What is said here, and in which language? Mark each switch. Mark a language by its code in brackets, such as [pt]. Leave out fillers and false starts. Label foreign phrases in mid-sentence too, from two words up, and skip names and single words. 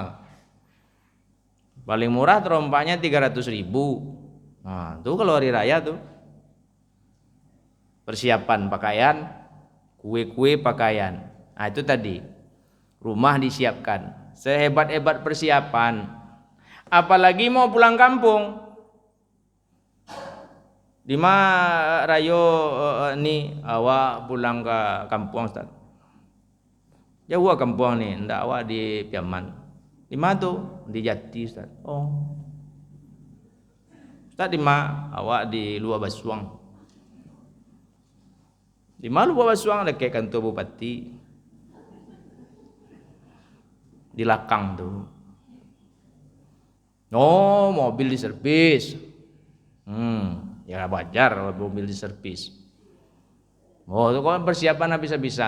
[id] Paling murah trompahnya 300.000. Tuh kalau hari raya tuh. Persiapan pakaian, kue-kue pakaian. Itu tadi. Rumah disiapkan, sehebat-hebat persiapan. Apalagi mau pulang kampung. [min] Di mana rayo ni awak pulang ke kampung Ustaz? Jauh kampung ni, ndak awak di Piaman. Di mana tu? Di Jati Ustaz. Ustaz di mana? Awak di Luar Basuang. Di mana Luar Basuang? Dekat kantor bupati. Di Lakang tuh. [id] Mobil diservis. Ya wajar mobil diservis. Itu kan persiapan habis-habisan.